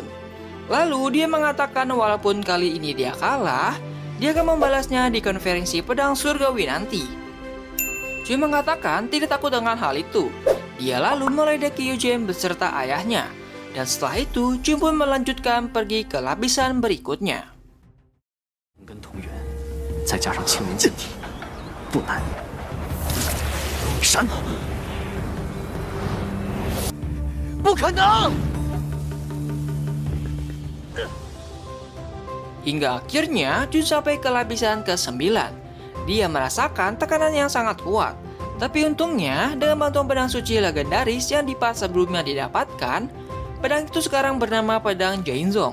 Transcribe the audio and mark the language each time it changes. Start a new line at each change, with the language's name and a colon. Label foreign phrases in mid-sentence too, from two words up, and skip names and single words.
Indonesian: Lalu dia mengatakan walaupun kali ini dia kalah, dia akan membalasnya di konferensi pedang surgawi nanti. Juyun mengatakan tidak takut dengan hal itu. Dia lalu meledek Kyojin beserta ayahnya. Dan setelah itu, Juyun pun melanjutkan pergi ke lapisan berikutnya.
Chinese: 跟同源，再加上青云剑体，不难。闪！不可能！
Indonesian: Hingga akhirnya Jun sampai ke lapisan ke-9. Dia merasakan tekanan yang sangat kuat. Tapi untungnya dengan bantuan pedang suci legendaris yang di part sebelumnya didapatkan, pedang itu sekarang bernama pedang Jainzong.